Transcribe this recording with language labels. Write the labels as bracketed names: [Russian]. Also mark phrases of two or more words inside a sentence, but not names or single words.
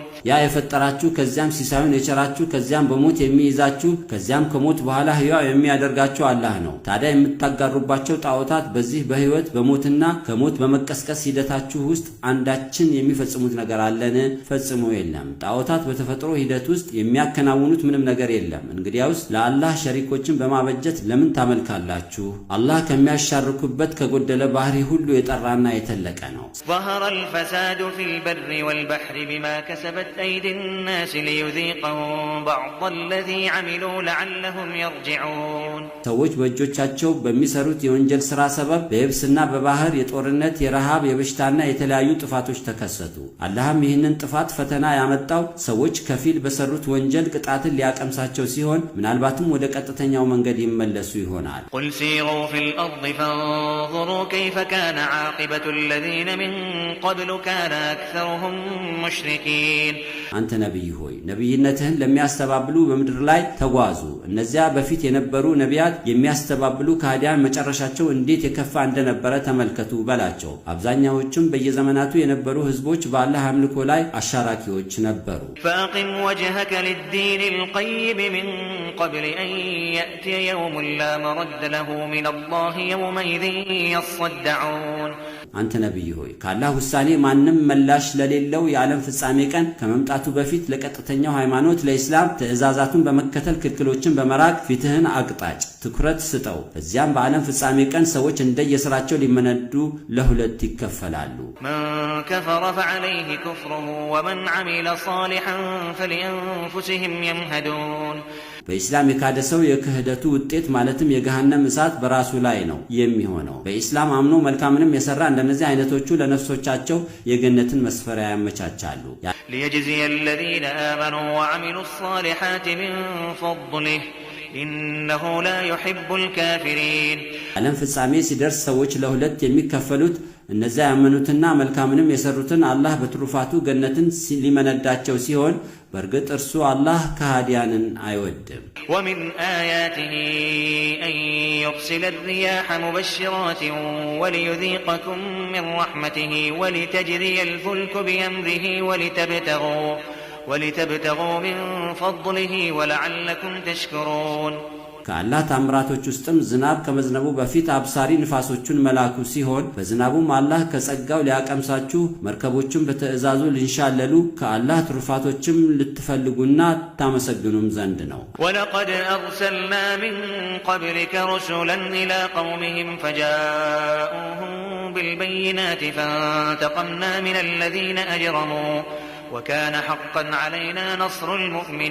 [Amharic] ያ የፈጠራችሁ ከዚያም ሲሳዩን የቸራችሁ ከዚያም በሞት የሚይዛችሁ ከዚያም ከሞት በኋላ ሕያው የሚያደርጋችሁ አላህ ነው። ታዲያ የምታጋሩባቸው ጣዖታት በዚህ በህይወት በሞትና ከሞት በመቀስቀስ ሂደታችሁ ውስጥ አንዳችን የሚፈጽሙት ነገር አለን? ፈጽሞ የለም። ጣዖታት በተፈጥሮ ሂደት ውስጥ የሚያከናውኑት ምንም ነገር የለም። እንግዲያውስ ለአላህ ሸሪኮችን በማበጀት ለምን ታመልካላችሁ? አላህ ከሚያሻርኩበት ከጎደለ ባህሪ ሁሉ የጠራና የተለቀ ነው። [Arabic] ظهر الفساد في البر والبحر بما كسبت أيدي الناس ليذيقهم بعض الذي عملوا لعلهم يرجعون [Amharic] ሰዎች በእጆቻቸው በሚሰሩት የወንጀል ሥራ ሰበብ በየብስና በባህር የጦርነት የረሃብ የበሽታና የተለያዩ ጥፋቶች ተከሰቱ። አላህም ይህንን ጥፋት ፈተና ያመጣው ሰዎች ከፊል በሰሩት ወንጀል ቅጣትን ሊያቀምሳቸው ሲሆን ምናልባትም ወደ ቀጥተኛው መንገድ ይመለሱ ይሆናል። [Arabic] قل سيروا في الأرض فانظروا كيف كان عاقبة الذين من قبل كان أكثرهم مشركين [Amharic] አንተ ነብይ ሆይ ነብይነትህን ለሚያስተባብሉ በምድር ላይ ተጓዙ። እነዚያ በፊት የነበሩ ነቢያት የሚያስተባብሉ ከሃዲያን መጨረሻቸው እንዴት የከፋ እንደነበረ ተመልከቱ በላቸው። አብዛኛዎቹም በየዘመናቱ የነበሩ ህዝቦች በአላህ አምልኮ ላይ አሻራኪዎች ነበሩ። [Arabic] فأقم وجهك للدين القيم من قبل أن يأتي يوم لا مرد له من الله يومئذ يصدعون [Amharic] አንተ ነብይ ሆይ ከአላህ ውሳኔ ማንም መላሽ ለሌለው የዓለም ፍጻሜ ቀን ከመምጣቱ በፊት ለቀጥተኛው ሃይማኖት ለኢስላም ትእዛዛቱን በመከተል ክልክሎችን በመራቅ ፊትህን አቅጣጭ፣ ትኩረት ስጠው። በዚያም በዓለም ፍጻሜ ቀን ሰዎች እንደየሥራቸው ሊመነዱ ለሁለት ይከፈላሉ። [Arabic] من كفر فعليه كفره ومن عمل صالحا فلأنفسهم يمهدون [Amharic] በኢስላም የካደ ሰው የክህደቱ ውጤት ማለትም የገሃነም እሳት በራሱ ላይ ነው የሚሆነው። በኢስላም አምኖ መልካምንም የሰራ እንደነዚህ አይነቶቹ ለነፍሶቻቸው የገነትን መስፈሪያ ያመቻቻሉ። [Arabic] ليجزي الذين آمنوا وعملوا الصالحات من فضله إنه لا يحب الكافرين [Amharic] ዓለም ፍጻሜ ሲደርስ ሰዎች ለሁለት የሚከፈሉት እነዚያ ያመኑትና መልካምንም የሰሩትን አላህ በትሩፋቱ ገነትን ሊመነዳቸው ሲሆን በርግጥ እርሱ አላህ ከሃዲያንን አይወድም። [Arabic] ومن آياته أن يرسل الرياح مبشرات وليذيقكم من رحمته ولتجري الفلك بأمره ولتبتغوا من فضله ولعلكم تشكرون [Amharic] ከአላህ ታምራቶች ውስጥም ዝናብ ከመዝነቡ በፊት አብሳሪ ንፋሶቹን መላኩ ሲሆን በዝናቡም አላህ ከጸጋው ሊያቀምሳችሁ መርከቦቹን በትእዛዙ ሊንሻለሉ ከአላህ ትሩፋቶችም ልትፈልጉና ታመሰግኑም ዘንድ ነው። [Arabic] ولقد أرسلنا من قبلك رسلا إلى قومهم فجاءوهم بالبينات فانتقمنا من الذين أجرموا وكان حقا علينا نصر المؤمنين።